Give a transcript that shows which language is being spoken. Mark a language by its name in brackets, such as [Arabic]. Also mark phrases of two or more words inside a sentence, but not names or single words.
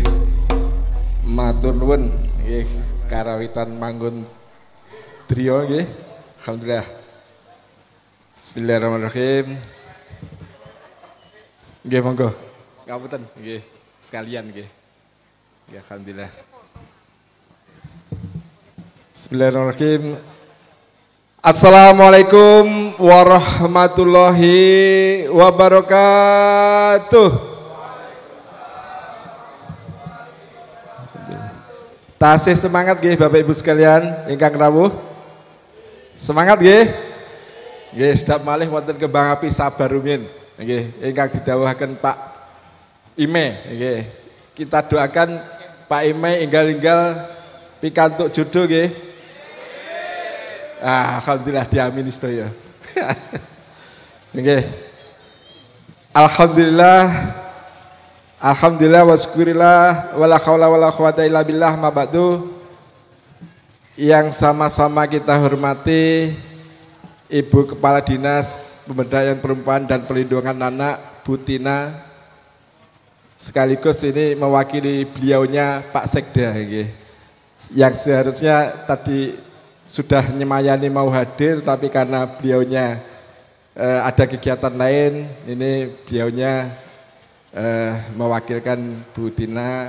[Javanese] Matur nuwun nggih karawitan manggon driya nggih. [Arabic] Alhamdulillah. Bismillahirrahmanirrahim. [Javanese] Nggih monggo. Ngapunten nggih sekalian nggih. Nggih alhamdulillah. [Arabic] Bismillahirrahmanirrahim. السلام عليكم ورحمة الله وبركاته. [Javanese] Tasih semangat nggih Bapak Ibu sekalian ingkang rawuh. Semangat nggih. Nggih sedap malih wonten kembang api sabar rumiyin nggih ingkang didhawuhaken Pak Ime nggih. Kita doakan Pak Ime inggal-inggal pikantuk jodoh nggih. Alhamdulillah diamini sedaya. Nggih. [Arabic] الحمد لله والشكر لله ولا حول ولا قوة إلا بالله أما بعد. [Indonesian] Yang sama-sama kita hormati Ibu Kepala Dinas Pemberdayaan Perempuan dan Perlindungan Anak Bu Tina, sekaligus ini mewakili beliaunya Pak Sekda yang seharusnya tadi sudah nyemayani mau hadir tapi karena beliaunya ada kegiatan lain, ini beliaunya mewakilkan Bu Tina.